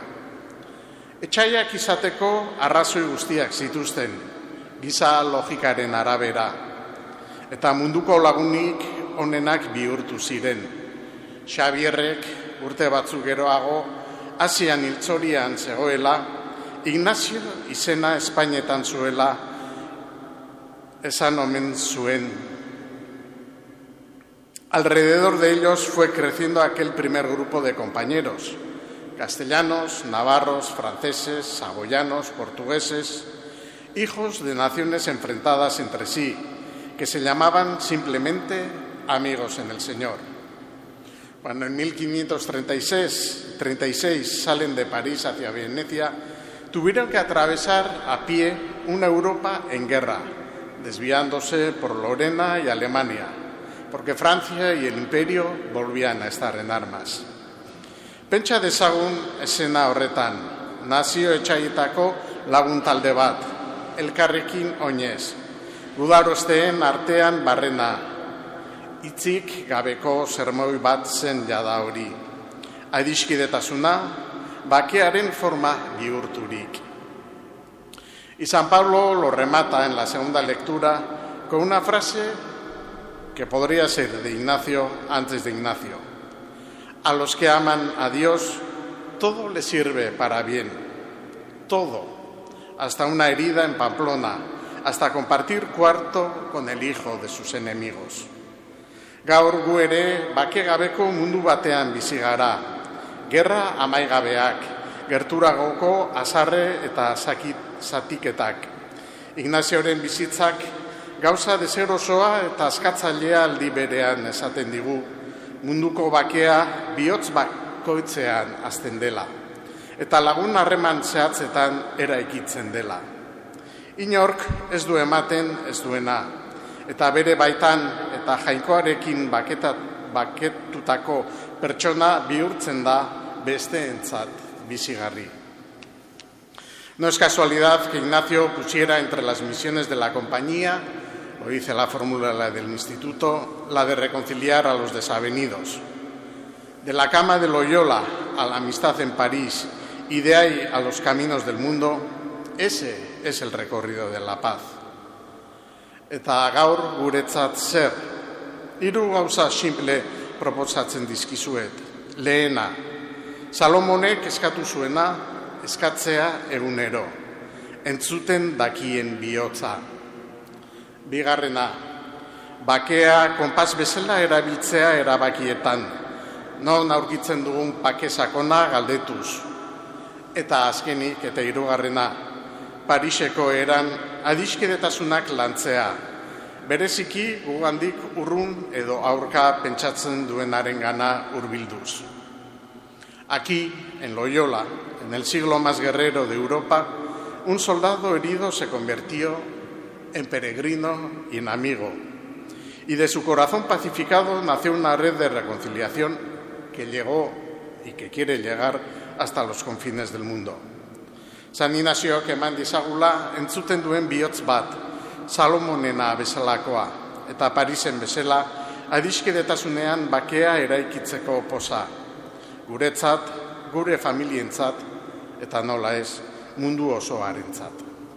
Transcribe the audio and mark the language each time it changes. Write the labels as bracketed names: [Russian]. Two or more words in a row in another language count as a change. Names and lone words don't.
[Basque] Etsaiak izateko arrazoi guztiak zituzten, giza logikaren arabera, eta munduko lagunik onenak bihurtu ziren. Xabierrek urte batzuk geroago, Asian hiltzorian zegoela, Ignazio izena Espainetan zuela, esan omen zuen. [Spanish] Alrededor de ellos fue creciendo aquel primer grupo de compañeros, castellanos, navarros, franceses, saboyanos, portugueses, hijos de naciones enfrentadas entre sí, que se llamaban simplemente amigos en el Señor. Cuando en 1536 salen de París hacia Venecia, tuvieron que atravesar a pie una Europa en guerra, desviándose por Lorena y Alemania, porque Francia y el Imperio volvían a estar en armas. [Basque] Pentsa dezagun esena horretan, nazio etsaietako lagun talde bat, elkarrekin oinez, gudarosteen artean barrena, hitzik gabeko sermoi bat zen jada hori. Adiskidetasuna, bakearen forma bihurturik. [Spanish] Y San Pablo lo remata en la segunda lectura con una frase que podría ser de Ignacio antes de Ignacio. A los que aman a Dios, todo les sirve para bien. Todo. Hasta una herida en Pamplona, hasta compartir cuarto con el hijo de sus enemigos. [Basque] Gaur gu ere bakegabeko mundu batean bizi gara. Gerra amaigabeak, gerturagoko azarre eta zatiketak. Ignazioren bizitzak gauza deserosoa eta askatzailea aldi berean esaten digu, munduko bakea bihotz bakoitzean hasten dela, eta lagun harreman zehatzetan eraikitzen dela. Inork ez du ematen ez duena, eta bere baitan eta jainkoarekin baketutako pertsona bihurtzen da besteentzat bizigarri. [Spanish] No es casualidad que Ignacio pusiera entre las misiones de la compañía, lo dice la fórmula del instituto, la de reconciliar a los desavenidos. De la cama de Loyola a la amistad en París y de ahí a los caminos del mundo, ese es el recorrido de la paz. [Basque] Eta gaur guretzat zer, hiru gauza simple proposatzen dizkizuet. Lehena, Salomonek eskatu zuena, eskatzea egunero, entzuten dakien bihotza. Bigarrena, bakea konpas bezala erabiltzea erabakietan, non aurkitzen dugun bake sakona galdetuz. Eta azkenik, eta hirugarrena, Pariseko eran adiskidetasunak lantzea, bereziki gugandik urrun edo aurka pentsatzen duenarengana hurbilduz. [Spanish] Aquí, en Loyola, en el siglo más guerrero de Europa, un soldado herido se convirtió en peregrino y en amigo. Y de su corazón pacificado nació una red de reconciliación que llegó y que quiere llegar hasta los confines del mundo. [Basque] San Ignazioak eman dizagula entzuten duen bihotz bat, Salomonena bezalakoa, eta Parisen bezala adiskidetasunean bakea eraikitzeko poza. Guretzat, gure familientzat, eta nola ez, mundu osoarentzat.